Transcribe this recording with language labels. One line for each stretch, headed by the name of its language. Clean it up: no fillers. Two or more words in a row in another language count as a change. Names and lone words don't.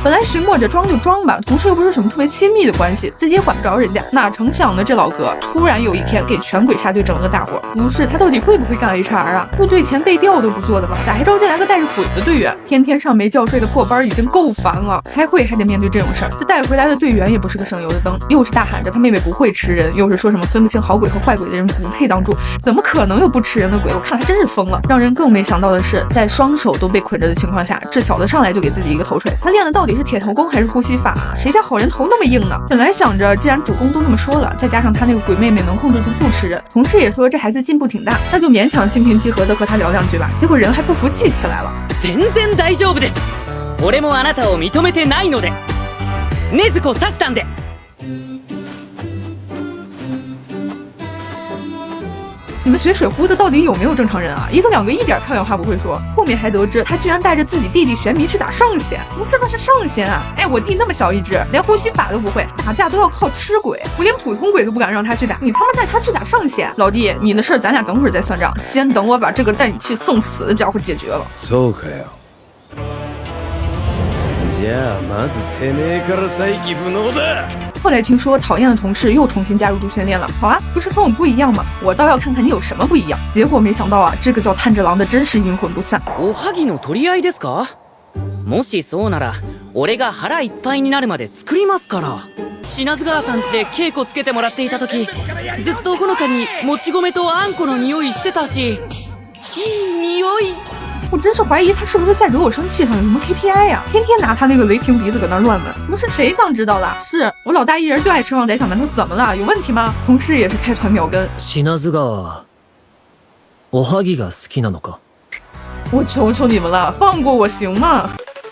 Chinese: 本來尋摸着裝就裝吧，同事又不是什麼特別親密的關係，自己也管不着人家，哪成想呢？這老哥突然有一天給全鬼殺隊整了個大活。不是他到底會不會幹 HR 啊？部隊前被調都不做的吧？咋還招進來個帶着鬼的隊員？天天上沒覺睡的破班已經夠煩了，開會還得面對這種事兒。這帶回來的隊員也不是個省油的燈，又是大喊着他妹妹不會吃人，又是說什麼分不清好鬼和壞鬼的人不配當助，怎麼可能有不吃人的鬼？我看他真是瘋了。讓人更沒想到的是，在雙手都被捆着的情況下，這小子上來就給自己一個頭錘。他練的到底是鐵頭功還是呼吸法啊？誰家好人頭那麼硬呢？本來想着既然主公都那麼說了，再加上他那個鬼妹妹能控制住不吃人，同事也說這孩子進步挺大，那就勉強心平氣和的和他聊2句吧。結果人還不服氣起來了。
Japanese: 全然大丈夫です。俺もあなたを認めてないので、禰豆子刺したんで。
Chinese: 你們學水壺的到底有沒有正常人啊？一個兩個一點漂亮話不會說，後面還得知他居然帶着自己弟弟玄彌去打上弦，不是吧？是上弦啊！哎，我弟那麼小一隻，連呼吸法都不會，打架都要靠吃鬼，我連普通鬼都不敢讓他去打，你他媽帶他去打上弦？老弟，你的事兒咱倆等會兒再算賬，先等我把這個帶你去送死的家伙解決了。
Japanese: そうかよ。じゃあまずてめえから再起不能だ。
Chinese: 後來聽說討厭的同事又重新加入主訓練了，好啊，不是說我們不一樣嗎？我倒要看看你有什麼不一樣。結果沒想到啊，這個叫炭治郎的真是陰魂不散。
Japanese: おはぎの取り合いですか？もしそうなら、俺が腹いっぱいになるまで作りますから。品津川さん家で稽古つけてもらっていた時、ずっとほのかにもち米とあんこの匂いしてたし、いい匂い。
Chinese: 我真是懷疑他是不是在惹我生氣上有什麼 KPI 呀？天天拿他那個雷霆鼻子搁那亂聞，不是誰想知道了？是我老大一人就愛吃旺仔小饅頭，怎麼了？有問題嗎？同事也是開團秒跟。
Japanese: 品津川，おはぎが好きなのか？
Chinese: 我求求你們了，放過我行嗎？